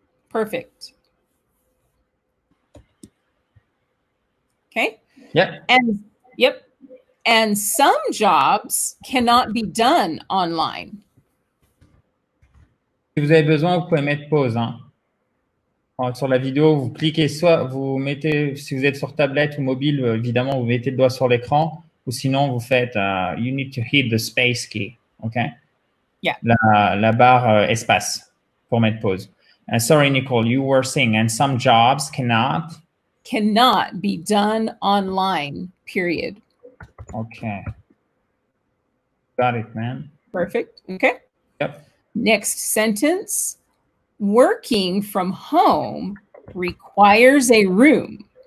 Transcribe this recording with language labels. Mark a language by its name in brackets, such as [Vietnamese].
[English] Perfect. Okay. Yep. And some jobs cannot be done online. [French] Si vous avez besoin, vous pouvez mettre pause. Hein. Sur la vidéo, vous cliquez soit, vous mettez, si vous êtes sur tablette ou mobile, évidemment, vous mettez le doigt sur l'écran, ou sinon, vous faites [English] you need to hit the space key. OK? Yeah. [French] La barre espace pour mettre pause. [English] Sorry, Nicole, you were saying, and some jobs cannot be done online, period. Okay. Got it, man. Perfect. Okay. Yep. Next sentence. Working from home requires a room.